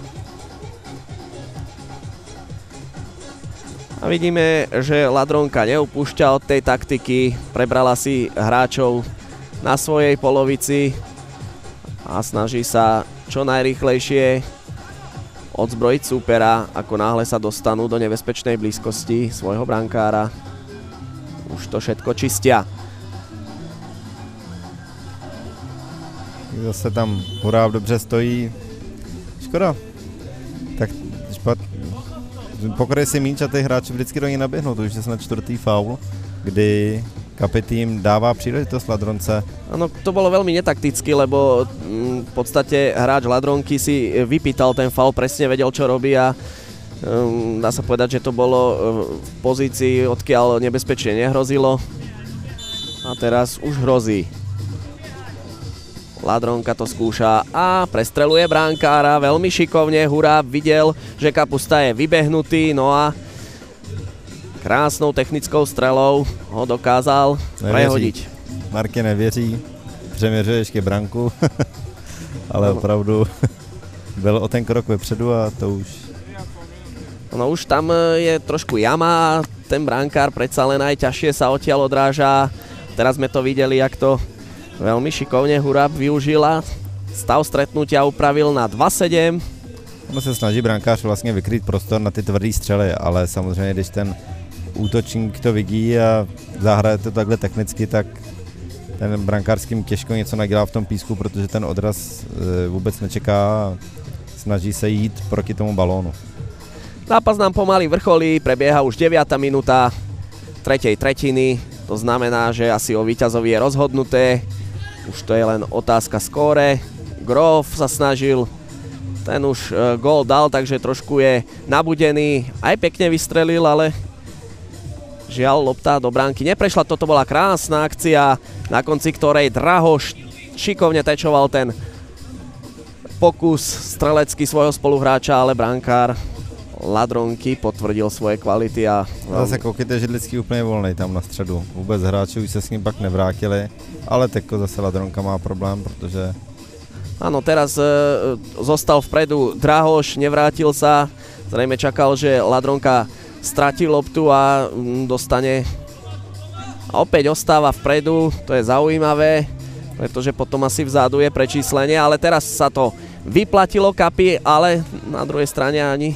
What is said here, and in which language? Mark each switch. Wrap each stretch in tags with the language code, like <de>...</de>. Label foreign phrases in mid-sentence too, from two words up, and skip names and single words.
<sk>A vidíme, že Ladronka neupúšťa od tej taktiky, prebrala si hráčov na svojej polovici a snaží sa čo najrýchlejšie odzbrojiť súpera, ako náhle sa dostanú do nebezpečnej blízkosti svojho brankára. Už to všetko čistia.</sk> <cs>Zase tam Huráb dobře stojí. Škoda. Tak pokud si míč a ty hráči vždycky do ní naběhnou, to už je snad 4. faul, kdy Kapy tým dává příležitost Ladronce.</cs> <sk>Áno, to bolo veľmi netakticky, lebo v podstate hráč Ladronky si vypýtal ten faul, presne vedel, čo robí a dá sa povedať, že to bolo v pozícii, odkiaľ nebezpečie nehrozilo a teraz už hrozí. Ladronka to skúša a prestreluje brankára veľmi šikovne. Huráb videl, že Kapusta je vybehnutý, no a krásnou technickou strelou ho dokázal prehodiť.</sk> <cs>Marke nevěří, přeměřuje ještě branku, ale opravdu byl o ten krok vepředu a to už...</cs> <sk>No už tam je trošku jama a ten brankár predsa len aj ťažšie sa odtiaľ odráža. Teraz sme to videli, jak to veľmi šikovne Huráb využila. Stav stretnutia upravil na 2-7.</sk> <cs>Ono se snaží brankář vlastně vykrýt prostor na ty tvrdý střely, ale samozřejmě, když ten útočník to vidí a zahraje to takhle technicky, tak ten brankářským těžko něco nadělá v tom písku, protože ten odraz vůbec nečeká a snaží se jít proti tomu balónu.</cs> <sk>Zápas nám pomaly vrcholí, prebieha už 9. minúta 3. tretiny. To znamená, že asi o víťazovi je rozhodnuté. Už to je len otázka skóre. Grof sa snažil, ten už gól dal, takže trošku je nabudený. Aj pekne vystrelil, ale žiaľ, lopta do bránky neprešla. Toto bola krásna akcia, na konci ktorej Drahoš šikovne tečoval ten pokus strelecký svojho spoluhráča, ale brankár Ladronky potvrdil svoje kvality a...</sk> <cs>Zase koukejte, Židlický úplně volnej tam na středu. Vůbec hráči už se s ním pak nevrátili, ale teďko zase Ladronka má problém, protože...</cs> <sk>Áno, teraz zostal vpredu Drahoš, nevrátil sa, zrejme čakal, že Ladronka stratí loptu a dostane... A opäť ostáva vpredu, to je zaujímavé, pretože potom asi vzadu je prečíslenie, ale teraz sa to vyplatilo Kapy, ale na druhej strane ani...</sk>